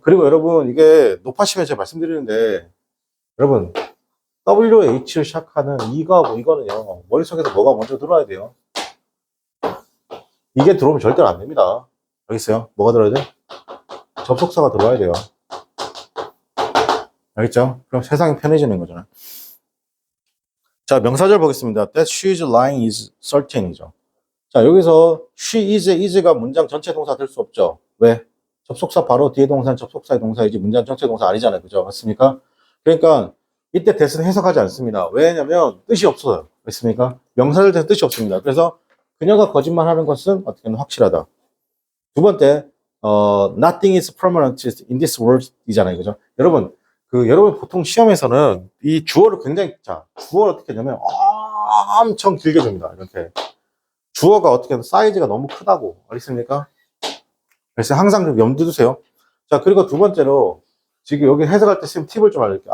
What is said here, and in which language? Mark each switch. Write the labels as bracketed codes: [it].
[ko] 그리고 여러분, 이게 높아시면 제가 말씀드리는데, 여러분, WH를 시작하는 이거하고 이거는요, 머릿속에서 뭐가 먼저 들어와야 돼요? 이게 들어오면 절대로 안 됩니다. 알겠어요? 뭐가 들어야 돼? 접속사가 들어와야 돼요. 알겠죠? 그럼 세상이 편해지는 거잖아요. 자, 명사절 보겠습니다. [en] That she's lying is certain이죠. [ko] 자, 여기서 [en] she is [ko] 가 문장 전체 동사 될 수 없죠. 왜? 접속사 바로 뒤에 동사는 접속사의 동사이지 문장 전체 동사 아니잖아요. 그죠? 맞습니까? 그러니까 이때 that은 해석하지 않습니다. 왜냐면 뜻이 없어요. 맞습니까? 명사절 때는 뜻이 없습니다. 그래서 그녀가 거짓말하는 것은 어떻게 보면 확실하다. 두 번째, [en] nothing is permanent in this world [ko] 이잖아요. 그죠? 여러분, 여러분 보통 시험에서는 이 주어를 굉장히, 자, 주어를 어떻게 하냐면 엄청 길게 줍니다. 이렇게. 주어가 어떻게 하면 사이즈가 너무 크다고. 알겠습니까? 그래서 항상 좀 염두 두세요. 자, 그리고 두 번째로, 지금 여기 해석할 때 쓰면 팁을 좀 알려드릴게요.